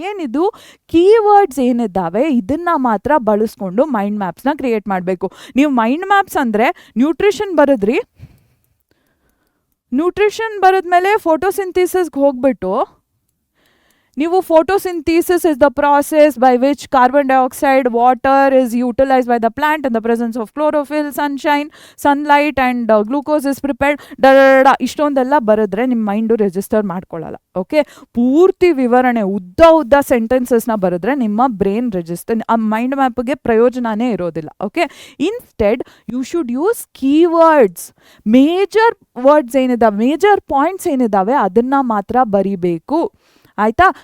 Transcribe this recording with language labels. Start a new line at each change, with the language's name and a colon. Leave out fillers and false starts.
Kannada: ಏನಿದು ಕೀವರ್ಡ್ಸ್ ಏನಿದ್ದಾವೆ ಇದನ್ನ ಮಾತ್ರ ಬಳಸ್ಕೊಂಡು ಮೈಂಡ್ ಮ್ಯಾಪ್ಸ್ನ ಕ್ರಿಯೇಟ್ ಮಾಡಬೇಕು. ನೀವು ಮೈಂಡ್ ಮ್ಯಾಪ್ಸ್ ಅಂದರೆ ನ್ಯೂಟ್ರಿಷನ್ ಬರೆದ್ರಿ, ನ್ಯೂಟ್ರಿಷನ್ ಬರೆದ್ಮೇಲೆ ಫೋಟೋಸಿಂಥಿಸಿಸ್ಗೆ ಹೋಗ್ಬಿಟ್ಟು ನೀವು
English: photosynthesis is the process by which carbon dioxide, water is utilized by the plant in the presence of chlorophyll, sunlight and glucose is prepared
Kannada: ಇಷ್ಟೊಂದೆಲ್ಲ ಬರೆದ್ರೆ ನಿಮ್ಮ ಮೈಂಡು ರಿಜಿಸ್ಟರ್ ಮಾಡ್ಕೊಳ್ಳಲ್ಲ. ಓಕೆ, ಪೂರ್ತಿ ವಿವರಣೆ ಉದ್ದ ಸೆಂಟೆನ್ಸಸ್ನ ಬರೆದ್ರೆ ನಿಮ್ಮ ಬ್ರೈನ್ ರಿಜಿಸ್ಟರ್ ಮೈಂಡ್ ಮ್ಯಾಪ್ಗೆ ಪ್ರಯೋಜನನೇ ಇರೋದಿಲ್ಲ.
English: Okay, instead you should use keywords.
Kannada: Major words ಏನಿದಾವೆ, major points ಏನಿದಾವೆ ಅದನ್ನ ಮಾತ್ರ ಬರಿಬೇಕು. ಆಯ್ತಾ?